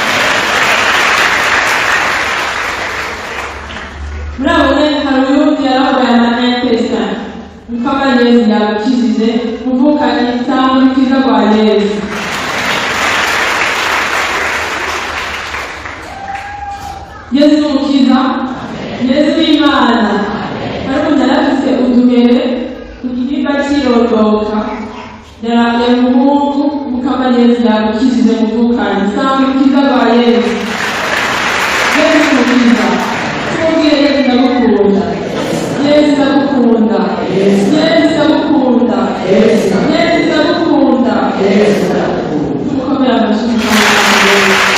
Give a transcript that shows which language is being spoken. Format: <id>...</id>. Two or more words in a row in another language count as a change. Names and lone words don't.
<rn>Murabona hari uyundi yararwaye ama-intestin, Mukama Yesu yabakijije muvukanyi sanga ukiza rwa Yesu. Yesu n'umukiza, Yesu n'Imana. Hari umuntu yarafise utugere ku gihimba cirondoka yaraye umuhungu, Mukama Yesu yagukijije muvukanyi sanga ukiza rwa Yesu. Yesu n'umukiza. Tubwire Yesu ndagukunda, Yesu ndagukunda, Yesu ndagukunda, Yesu ndagukunda, tumukomere amashyi Mukama Yesu.</rn>